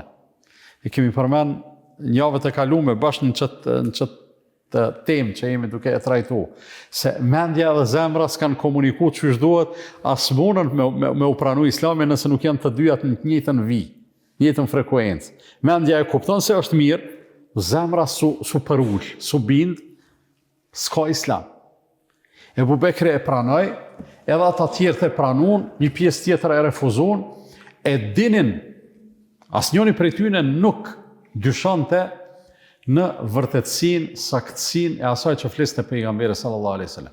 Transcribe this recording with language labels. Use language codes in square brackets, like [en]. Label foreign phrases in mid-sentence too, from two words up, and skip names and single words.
[sq] E kemi përmend javët e kaluara bashkë në çet temë që jemi duke e trajtu, se mendja dhe zemra s'kanë komuniku që duhet, as munën me u pranu Islamin nëse nuk janë të dyjat në të njëjtën vijë, njëjtën frekuencë. Mendja e kupton se është mirë, zemra su përull, su bind, s'ka Islam. Ebu Bekri e pranoj, edhe ata tjerë e pranun, një pjesë tjetër e refuzun, e dinin, asnjëri prej tyre nuk dyshonte në vërtetësinë, saktësinë e asaj që fliste pejgamberi [ar] صلى الله عليه وسلم.